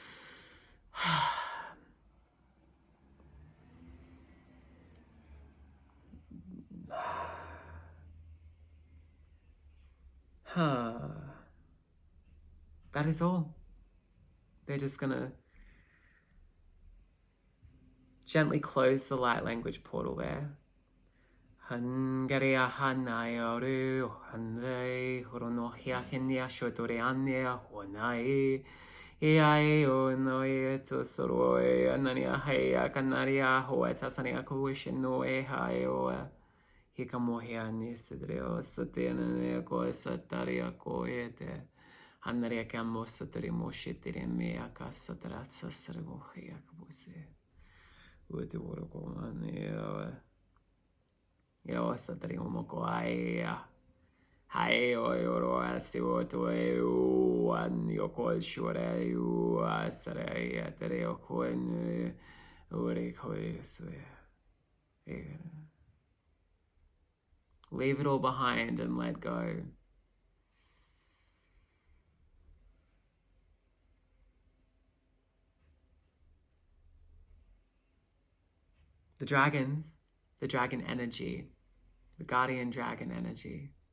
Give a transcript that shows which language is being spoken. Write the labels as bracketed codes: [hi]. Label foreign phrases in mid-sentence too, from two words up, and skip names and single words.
[en] That is all. They're just gonna gently close the light language portal there. Hangaria hanayoru hanai horonohia kenya shotoreania honai Iai o noi to soroi anania hea canaria hoa sasania coition no e hae o hikamohia nisidreo sotene ko sataria koete hanaria camo soteri moshitire mea casa trazza servohia kabuse uti woro komane eo satari omoko aia Hai oi oro asi o to e u an yo ko shore u asare atere o ko en ore ko so leave it all behind and let go. The dragons, the dragon energy, the guardian dragon energy.